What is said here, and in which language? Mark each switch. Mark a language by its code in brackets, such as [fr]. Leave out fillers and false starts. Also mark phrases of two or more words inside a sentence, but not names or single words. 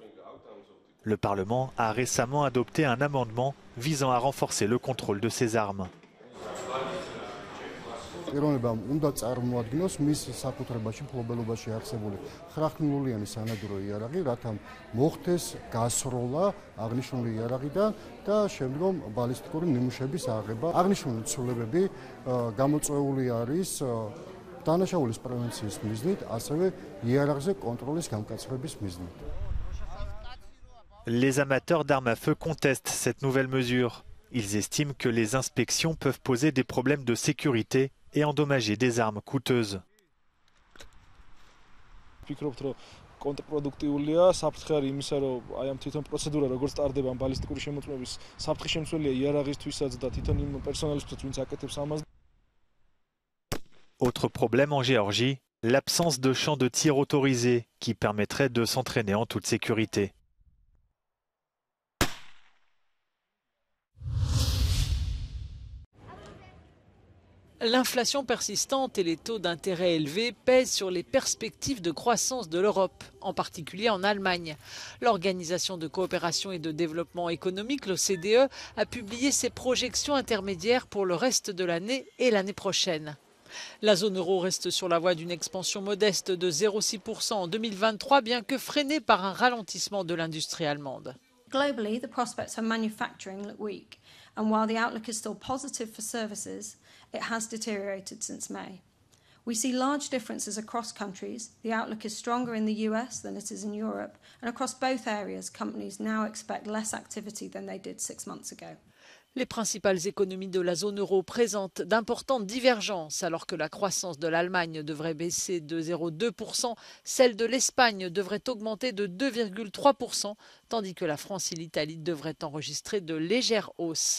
[fr] Le Parlement a récemment adopté un amendement visant à renforcer le contrôle de ces armes. [ka] პიროვნებამ უნდა წარმოადგინოს მის საკუთრებაში ფლობელობაში არსებული ხრახნულიანი სანადირო იარაღი, რათა მოხდეს გასროლა აღნიშნული იარაღიდან და შემდგომ ბალისტიკური ნიმუშების აღება. აღნიშნული ცვლილებები გამოწვეული არის დანაშაულის პრევენციის მიზნით, ასევე იარაღზე კონტროლის გამკაცრების მიზნით. [fr] Les amateurs d'armes à feu contestent cette nouvelle mesure. Ils estiment que les inspections peuvent poser des problèmes de sécurité et endommager des armes coûteuses. [ka] კონტრპროდუქტიულია საფრთხე იმისა, რომ აი ამ თვითონ პროცედურა როგორც ტარდება ბალისტიკური შემოწმების საფრთხე შემცველია იარაღისთვისაც და თვითონ იმ პერსონალისთვისაც ვინც აკეთებს ამას. [fr] Autre problème en Géorgie, l'absence de champs de tir autorisés qui permettraient de s'entraîner en toute sécurité. L'inflation persistante et les taux d'intérêt élevés pèsent sur les perspectives de croissance de l'Europe, en particulier en Allemagne. L'Organisation de coopération et de développement économique, l'OCDE, a publié ses projections intermédiaires pour le reste de l'année et l'année prochaine. La zone euro reste sur la voie d'une expansion modeste de 0,6% en 2023, bien que freinée par un ralentissement de l'industrie allemande. [en] Globally, the prospects for manufacturing look weak, and while the outlook is still positive for services, it has deteriorated since May. We see large differences across countries. The outlook is stronger in the US than it is in Europe, and across both areas, companies now expect less activity than they did 6 months ago. [fr] Les principales économies de la zone euro présentent d'importantes divergences. Alors que la croissance de l'Allemagne devrait baisser de 0,2%, celle de l'Espagne devrait augmenter de 2,3%, tandis que la France et l'Italie devraient enregistrer de légères hausses.